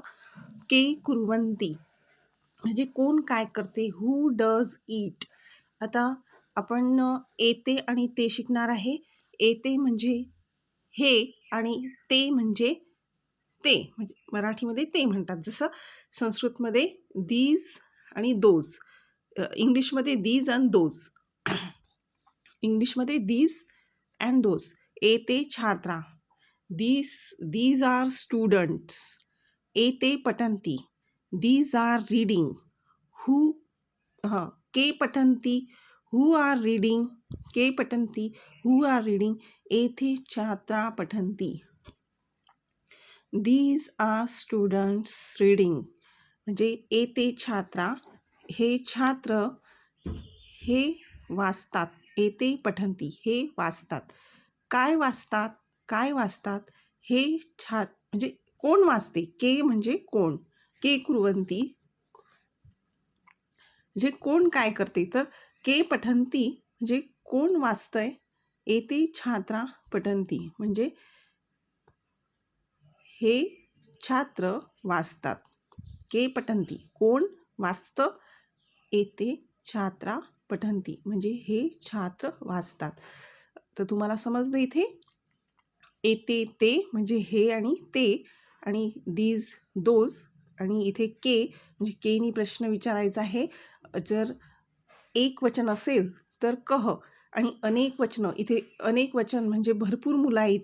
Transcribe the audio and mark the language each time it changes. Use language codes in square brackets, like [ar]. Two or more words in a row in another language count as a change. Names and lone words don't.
[sa] के कुर्वन्ती [mr] म्हणजे कोण काय करते, [en] who does it. [mr] आता आपण येते आणि ते शिकणार आहे. येते म्हणजे हे आणि ते म्हणजे ते, म्हणजे मराठीमध्ये ते म्हणतात, जसं संस्कृतमध्ये दीज आणि दोज, इंग्लिशमध्ये [en] these and those. इंग्लिशमध्ये these and those. [sa] एते छात्रा, [en] these are students. [sa] एते पठन्ति, [en] these are reading. हू [sa] के पठन्ति, [en] who are reading. [sa] के पठन्ति, [en] who are reading. [sa] एते छात्रा पठन्ति. [en] these are students reading. [mr] म्हणजे [sa] एते छात्रा, [mr] हे छात्र हे वाचतात. [sa] एते पठन्ति, [mr] हे वाचतात. काय वाचतात, काय वाचतात. हे म्हणजे कोण वाचते. के म्हणजे कोण. [sa] के कुर्वन्ती [mr] म्हणजे कोण काय करते. तर [sa] के पठन्ति [mr] म्हणजे कोण वाचतंय. [sa] एते छात्रा पठन्ति [mr] म्हणजे हे छात्र वाचतात. [sa] के पठन्ति [mr] कोण वाचतं. [sa] एते छात्रा पठन्ति [mr] म्हणजे हे छात्र वाचतात. तर तुम्हाला समजलं इथे. [sa] एते ते [mr] म्हणजे हे आणि ते, आणि [en] these those, [mr] आणि इथे के म्हणजे केनी प्रश्न विचारायचा आहे. जर एक वचन असेल तर कह, आणि अनेक वचन, इथे अनेक वचन म्हणजे भरपूर मुलं आहे.